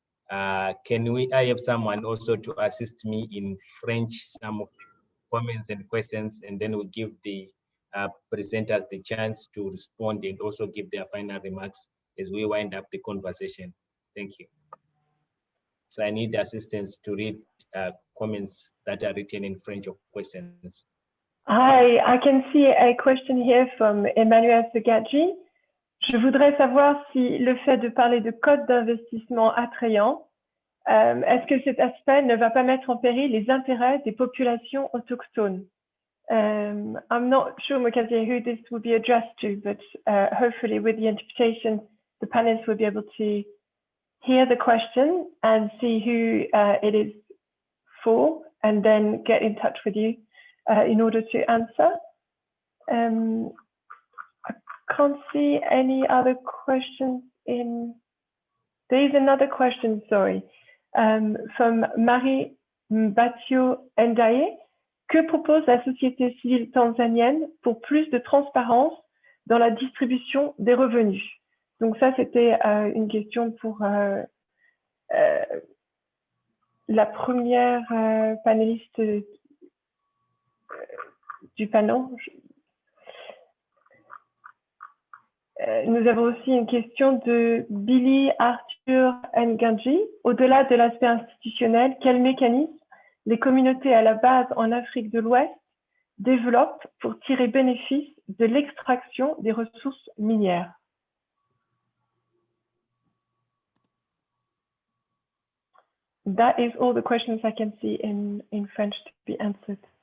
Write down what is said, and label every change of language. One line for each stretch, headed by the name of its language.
English: I have someone also to assist me in French, some of the comments and questions, and then we'll give the presenters the chance to respond and also give their final remarks as we wind up the conversation. Thank you. So I need assistance to read comments that are written in French or questions. Hi, I can see a question here from Emmanuel Segadji.
French: Je voudrais savoir si le fait de parler de code d'investissement attrayant, est-ce que cet aspect ne va pas mettre en péril les intérêts des populations autochtones?
English: I'm not sure, Mukasey, who this will be addressed to, but hopefully with the interpretation, the panelists will be able to hear the question and see who it is for, and then get in touch with you in order to answer. I can't see any other questions in. There is another question, sorry, from Marie Mbatio Ndaye.
French: Que propose la société civile tanzanienne pour plus de transparence dans la distribution des revenus? Donc ça, c'était une question pour la première panéliste du panel. Nous avons aussi une question de Billy Arthur Nganji. Au-delà de l'aspect institutionnel, quel mécanisme les communautés à la base en Afrique de l'Ouest développent pour tirer bénéfice de l'extraction des ressources minières?
English: That is all the questions I can see in French to be answered.